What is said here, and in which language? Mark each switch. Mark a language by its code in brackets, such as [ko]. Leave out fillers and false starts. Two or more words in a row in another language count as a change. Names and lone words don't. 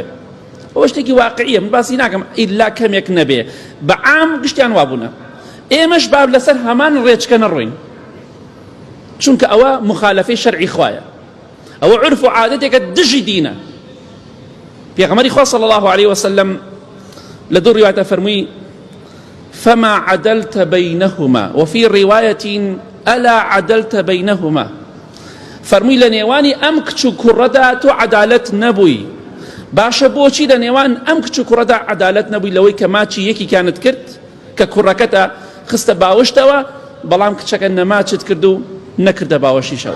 [ckb] ئەوە شتێکی واقعیە، من باسی ناکەم ئیلا کەمێک نەبێ، بەعام گشتیان وابوونە. ئێمەش باب لەسەر هەمان ڕێچکە نەڕۆین، چونکە ئەوە مخالفەی شەرعی خوایە، ئەوە عرف و عادەتێکە دژی دینە. پێغەمبەری خوا [ar] صلی الله عليه وسلم [ckb] لە دوو ڕیوایەتە فەرمووی [ar] فما عدلت بينهما وفي رواية ألا عدلت بينهما، [ckb] فەرمووی لە نێوانی ئەم کچ و کوڕەدا تۆ عەدالەت نەبووی. باشە بۆچی لە نێوان ئەم کچ و کوڕەدا عەدالەت نەبووی؟ لەوەی کە ماچی یەکیکانت کرد کە کوڕەکەتە خستە باوەشتەوە، بەڵام کچەکە نەماچت کرد و نەکردە باوەشیشەوە.